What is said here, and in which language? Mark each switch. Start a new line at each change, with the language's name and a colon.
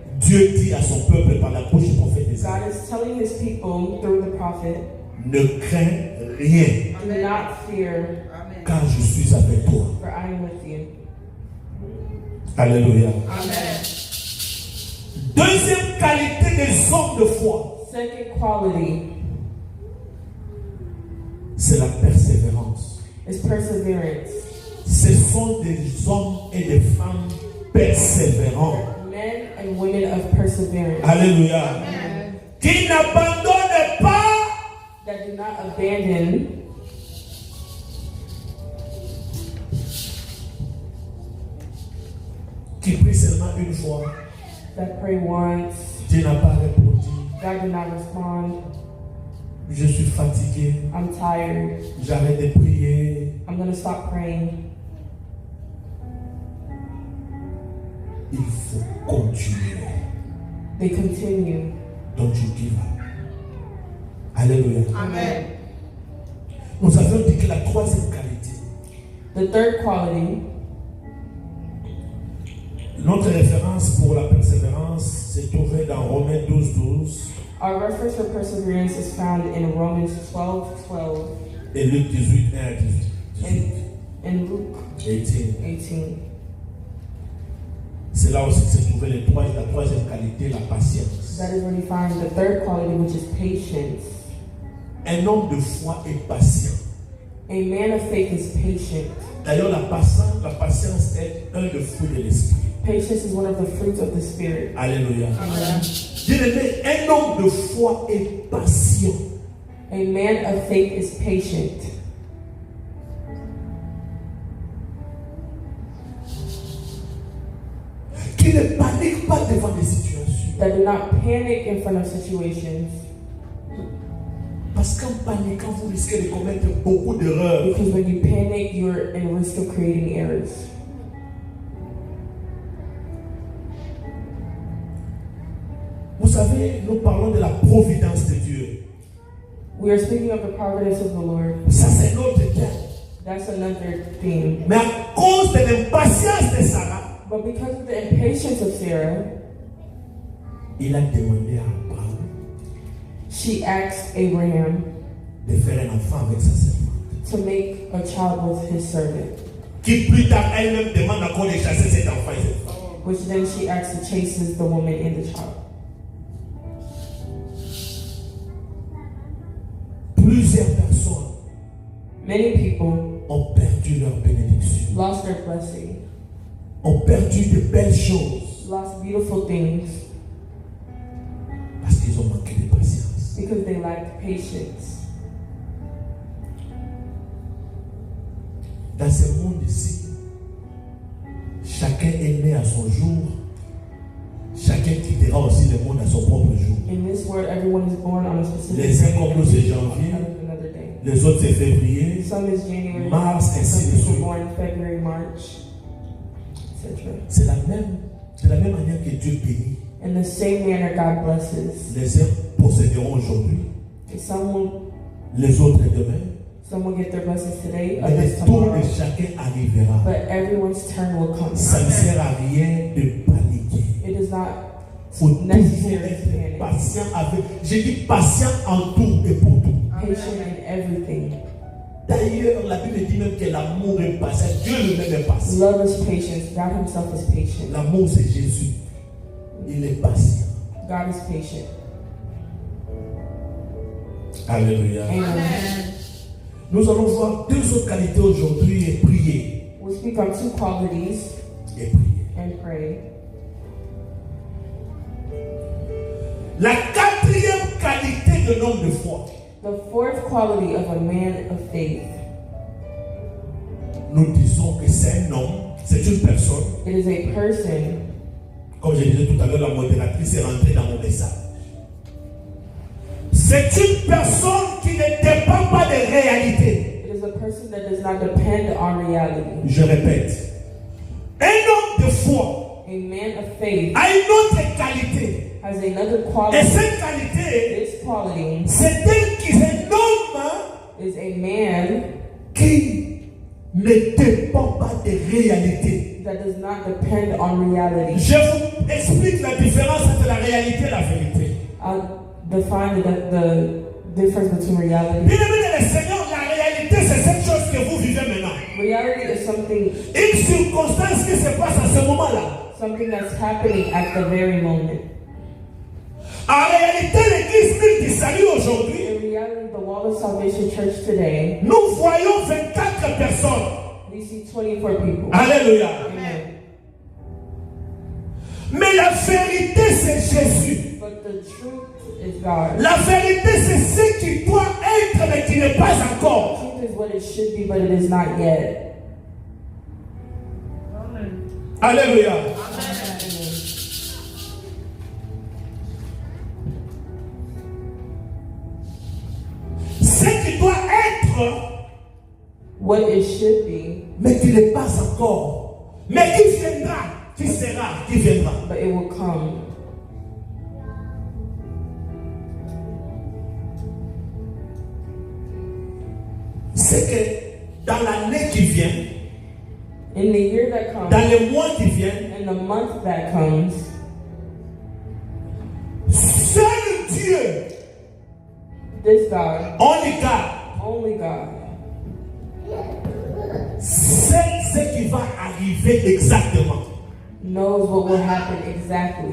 French: Dieu dit à son peuple par la bouche du prophète Ésaïe.
English: God is telling his people through the prophet,
French: Ne crains rien,
English: do not fear,
French: car je suis avec toi.
English: for I am with you.
French: Alléluia.
English: Amen.
French: Deuxième qualité des hommes de foi,
English: Second quality
French: c'est la persévérance.
English: is perseverance.
French: Ce sont des hommes et des femmes persévérants.
English: Men and women of perseverance
French: Alléluia. Qui n'abandonnent pas,
English: that do not abandon,
French: qui prient seulement une fois.
English: that pray once,
French: Dieu n'a pas répondu.
English: God did not respond,
French: Je suis fatigué.
English: I'm tired,
French: J'arrête de prier.
English: I'm going to stop praying.
French: Il faut continuer.
English: They continue. Don't you give up. Alléluia. Amen.
French: Nous avons dit que la troisième qualité,
English: The third quality,
French: notre référence pour la persévérance s'est trouvée dans Romains 12:12
English: our reference for perseverance is found in Romans 12:12
French: et Luc 18, 1 à 18.
English: and Luke 18. 18.
French: C'est là aussi que s'est trouvée la troisième qualité, la patience.
English: That is where we find the third quality, which is patience.
French: Un homme de foi est patient.
English: A man of faith is patient.
French: D'ailleurs, la patience est un des fruits de l'esprit.
English: Patience is one of the fruits of the Spirit.
French: Alléluia.
English: Amen.
French: Bien-aimé, un homme de foi est patient.
English: A man of faith is patient.
French: Qui ne panique pas devant des situations.
English: That do not panic in front of situations.
French: Parce qu'en paniquant, vous risquez de commettre beaucoup d'erreurs.
English: Because when you panic, you're in risk of creating errors.
French: Vous savez, nous parlons de la providence de Dieu.
English: We are speaking of the providence of the Lord.
French: Ça, c'est notre thème.
English: That's another theme.
French: Mais à cause de l'impatience de Sarah,
English: But because of the impatience of Sarah,
French: il a demandé à Abraham
English: she asked Abraham
French: de faire un enfant avec sa servante.
English: to make a child with his servant,
French: Qui plus tard elle-même demande encore de chasser cet enfant et cette femme.
English: which then she acts to chases the woman and the child.
French: Plusieurs personnes
English: Many people
French: ont perdu leur bénédiction,
English: lost their blessing,
French: ont perdu de belles choses
English: lost beautiful things
French: parce qu'ils ont manqué de patience.
English: because they lacked patience.
French: Dans ce monde ici, chacun est né à son jour, chacun quittera aussi le monde à son propre jour.
English: In this world, everyone is born on a specific
French: Les uns
English: day
French: comme
English: and
French: nous, c'est
English: leaves on
French: janvier.
English: another day.
French: Les autres c'est février,
English: Some is January,
French: mars, ainsi
English: some
French: de
English: people
French: suite.
English: born February, March, etc.
French: C'est de la même manière que Dieu bénit.
English: In the same manner, God blesses.
French: Les uns posséderont aujourd'hui, les autres demain.
English: Some will get their blessings today,
French: Mais
English: others
French: le tour
English: tomorrow.
French: de chacun arrivera.
English: But everyone's turn will come.
French: Ça ne sert à rien de paniquer.
English: It is not
French: Il faut toujours
English: necessary to
French: être
English: panic.
French: patient avec. J'ai dit patient en tout et pour tout.
English: Patient in everything.
French: D'ailleurs, la Bible dit même que l'amour est patient. Dieu lui-même est patient.
English: Love is patience. God Himself is patient.
French: L'amour, c'est Jésus. Il est patient.
English: God is patient.
French: Alléluia.
English: Amen.
French: Nous allons voir deux autres qualités aujourd'hui et prier.
English: We speak on two qualities
French: Et prier.
English: and pray.
French: La quatrième qualité de l'homme de foi.
English: The fourth quality of a man of faith.
French: Nous disons que c'est un homme, c'est une personne.
English: It is a person.
French: Comme je disais tout à l'heure, la modératrice est rentrée dans mon message. C'est une personne qui ne dépend pas des réalités.
English: It is a person that does not depend on reality.
French: Je répète. Un homme de foi
English: A man of faith
French: a une autre qualité.
English: has another
French: Et
English: quality.
French: cette qualité,
English: This quality
French: c'est un homme
English: is a man
French: qui ne dépend pas des réalités.
English: that does not depend on reality.
French: Je vous explique la différence entre la réalité et la vérité.
English: I'll define the difference between reality.
French: Bien-aimés dans le Seigneur, la réalité, c'est cette chose que vous vivez maintenant.
English: Reality is
French: Une circonstance qui se passe à ce moment-là.
English: something that's happening at the very moment.
French: En réalité, l'église Mille du Salut aujourd'hui,
English: In reality, the Wall of Salvation Church today,
French: nous voyons 24 personnes.
English: we see 24 people.
French: Alléluia.
English: Amen.
French: Mais la vérité, c'est Jésus.
English: But the truth is God.
French: La vérité, c'est ce qui doit être, mais qui n'est pas encore.
English: Truth is what it should be, but it is not yet.
French: Alléluia. Ce qui doit être,
English: What it should be,
French: mais qui n'est pas encore. Mais qui viendra, qui sera, qui viendra.
English: but it will come.
French: C'est que dans l'année qui vient,
English: In the year that comes,
French: dans les mois qui viennent,
English: in the month that comes,
French: seul Dieu,
English: this God, only God, only God,
French: sait ce qui va arriver exactement.
English: knows what will happen exactly.